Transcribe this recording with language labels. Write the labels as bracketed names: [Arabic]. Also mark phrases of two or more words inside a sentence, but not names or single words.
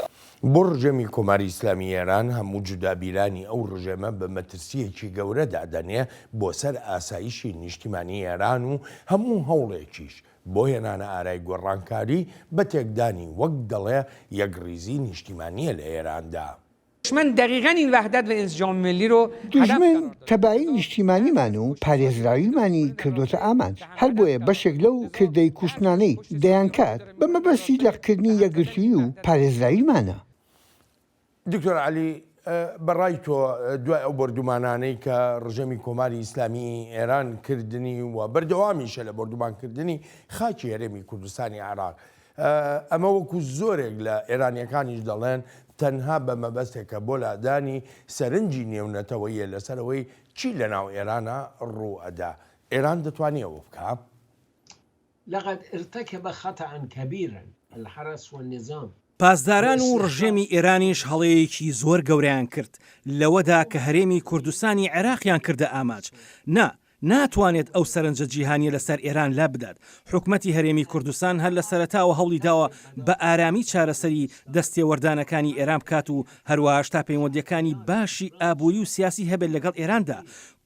[Central Kurdish] بۆ ڕژێمی کۆماری ئیسلامی ئێران هەموو جودابیرانی ئەو ڕژێمە بە مەترسیەکی گەورە دادەنێ بۆ سەر ئاسایشی نیشتیمانی ئێران و هەموو هەوڵێکیش بۆ هێنانە ئارای گۆڕانکاری بە تێکدانی وەک دەڵێ یەکڕیزی نیشتیمانیە لە ئێراندا. [Persian] دشمن دقیقاً این وحدت و انسجام ملی رو [Central Kurdish] دژمن تەبایی نیشتیمانیمان و پارێزراویمانی کردوتە ئامانج هەر بۆیە بەشێک لەو کردەی کوشتانەی دەیان کات بە مەبەستی لەقکردنی یەکگرتووی و پارێزراویمانە. دکتۆر عەلی بەڕای تۆ دوای ئەو بەردومانانەی کە ڕژێمی کۆماری ئیسلامی ئێران کردنی و بەردەوامیشە لە بەردومانکردنی خاکی هەرێمی کوردستانی عراق ئەمە وەکو زۆرێک لە ئێرانیەکانیش دەڵێن تەنها بە مەبەستێکە بۆ لادانی سەرنجی نێونەتەوەیە لەسەرەوەی چی لە ناو ئێرانە ڕوو ئەدا ئێران دەتوانێەوە بکە؟ [Arabic] لقد ارتكب خطأ كبيرا الحرس والنظام. [Central Kurdish] پاسداران و ڕژێمی ئێرانیش هەڵەیەکی زۆر گەورەیان کرد لەوەدا کە هەرێمی کوردستانی عێراقیان کردە ئاماج. ناتوانێت ئەو سەرنجە جیهانیە لەسەر ئێران لا بدات. حکومەتی هەرێمی کوردستان هەر لە سەرەتاوە هەوڵی داوە بە ئارامی چارەسەری دەستێوەردانەکانی ئێران بکات و هەروەها تا پەیوەندیەکانی باشی ئابووری و سیاسی هەبێت لەگەڵ ئێراندا.